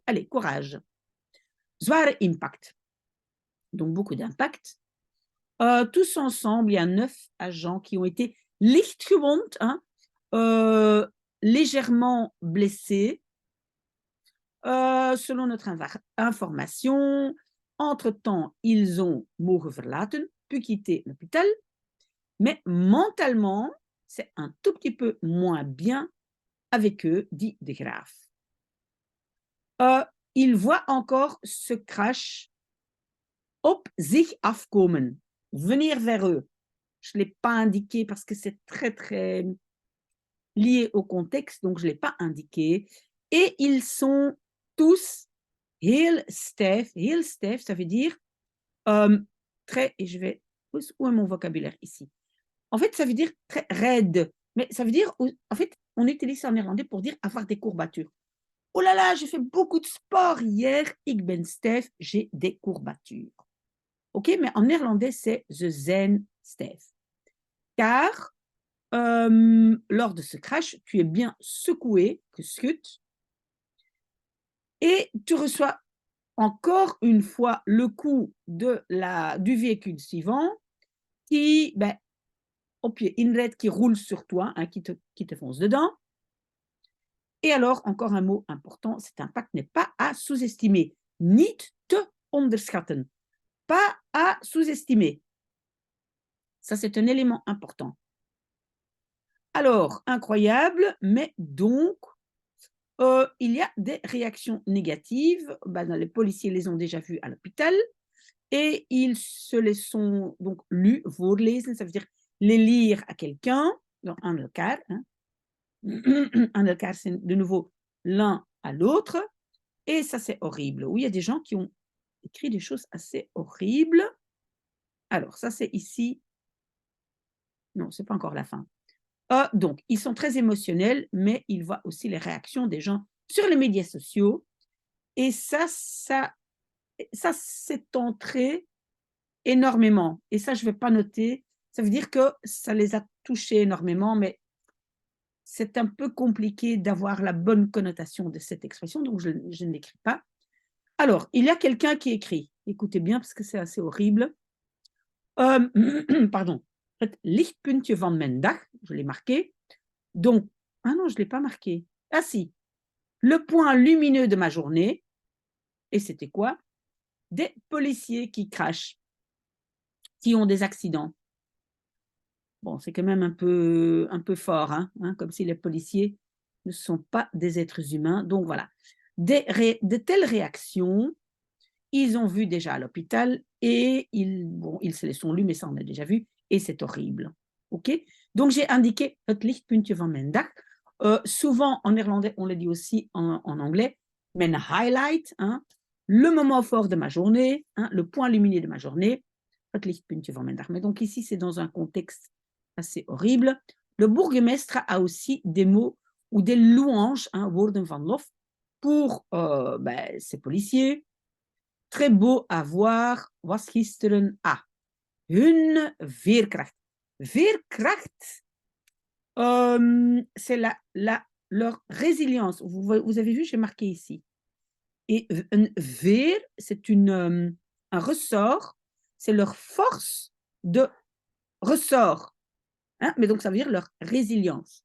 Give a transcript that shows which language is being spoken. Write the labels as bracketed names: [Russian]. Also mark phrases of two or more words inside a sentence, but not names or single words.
[French] Allez, courage. [Dutch] Zware impact. [French] Donc, beaucoup d'impact. Tous ensemble, il y a 9 agents qui ont été lichtgewond, hein, légèrement blessés. Selon notre information, entre-temps, ils ont [Dutch] mogen verlaten, [French] pu quitter l'hôpital, mais mentalement, c'est un tout petit peu moins bien avec eux, dit de Graaf. Ils voient encore ce crash [Dutch] op zich afkomen, [French] venir vers eux. Je ne l'ai pas indiqué parce que c'est très, très lié au contexte, donc je ne l'ai pas indiqué. Et ils sont tous [Dutch] heel stijf. Heel stijf, [French] ça veut dire très, et je vais, où est mon vocabulaire ici? En fait, ça veut dire très raide, mais ça veut dire, en fait, on utilise ça en néerlandais pour dire avoir des courbatures. Oh là là, j'ai fait beaucoup de sport hier, [Dutch] ik ben stijf, [French] j'ai des courbatures. Ok, mais en néerlandais, c'est [Dutch] ze zijn stijf. [French] Car lors de ce crash, tu es bien secoué, geschud, et tu reçois encore une fois le coup du véhicule suivant qui, au pied inred, qui roule sur toi, hein, qui te fonce dedans. Et alors, encore un mot important, cet impact n'est pas à sous-estimer. [Dutch] Niet te onderschatten. [French] Pas à sous-estimer. Ça, c'est un élément important. Alors, incroyable, mais donc, il y a des réactions négatives. Les policiers les ont déjà vues à l'hôpital et ils se les sont donc lus, voorlezen, ça veut dire les lire à quelqu'un, [Dutch] en elkaar. Hein. En elkaar, [French] c'est de nouveau l'un à l'autre. Et ça, c'est horrible. Oui, il y a des gens qui ont écrit des choses assez horribles. Alors, ça, c'est ici. Non, ce n'est pas encore la fin. Donc, ils sont très émotionnels, mais ils voient aussi les réactions des gens sur les médias sociaux. Et ça c'est entré énormément. Et ça, je ne vais pas noter. Ça veut dire que ça les a touchés énormément, mais c'est un peu compliqué d'avoir la bonne connotation de cette expression, donc je ne l'écris pas. Alors, il y a quelqu'un qui écrit. Écoutez bien, parce que c'est assez horrible. Pardon. [Dutch] Het lichtpuntje van mijn dag, [French] je l'ai marqué. Donc, ah non, je ne l'ai pas marqué. Ah si, le point lumineux de ma journée. Et c'était quoi? Des policiers qui crachent, qui ont des accidents. Bon, c'est quand même un peu fort, hein, comme si les policiers ne sont pas des êtres humains. Donc voilà, de telles réactions, ils ont vu déjà à l'hôpital et ils se les sont lus, mais ça on a déjà vu, et c'est horrible. Ok. Donc j'ai indiqué [Dutch] het lichtpuntje van mijn dag. [French] Souvent en néerlandais, on le dit aussi en anglais, [Dutch] mijn highlight, [French] hein, le moment fort de ma journée, hein, le point lumineux de ma journée, [Dutch] het lichtpuntje van mijn dag. [French] Mais donc ici, c'est dans un contexte assez horrible. Le bourgmestre a aussi des mots ou des louanges, hein, [Dutch] woorden van lof, [French] pour ces policiers. Très beau à voir, [Dutch] was gisteren hun veerkracht. Veerkracht, [French] c'est leur résilience. Vous avez vu, j'ai marqué ici. Et un veer, c'est un ressort, c'est leur force de ressort. Hein? Mais donc, ça veut dire leur résilience.